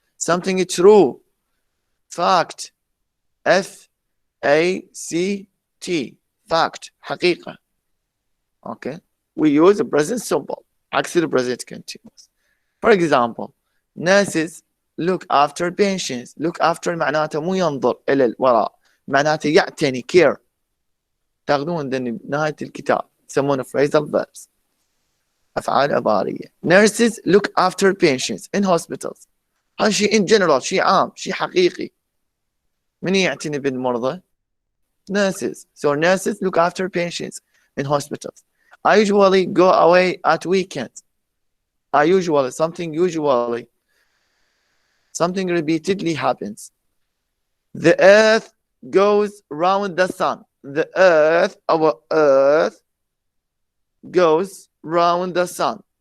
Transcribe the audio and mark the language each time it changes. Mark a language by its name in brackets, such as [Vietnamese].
[English] Something true. Fact. F-A-C-T. Fact. [Arabic] حقيقة. [English] Okay. We use the present simple. [Arabic] عكس [English] the present continuous. For example, nurses look after patients. [Arabic] Look after معناته مو ينظر إلى الوراء. معناته يعتني care. تاخذون نهاية الكتاب يسمونه phrasal verbs. أفعال عبارية. [English] Nurses look after patients in hospitals. [Arabic] هذا شيء [English] in general. [Arabic] شيء عام. شيء حقيقي. من يعتني بالمرضى؟ Nurses. [English] So nurses look after patients in hospitals. I usually go away at weekends. I usually. Something usually. Something repeatedly happens. The earth goes round the sun. The earth, our earth, goes round the sun.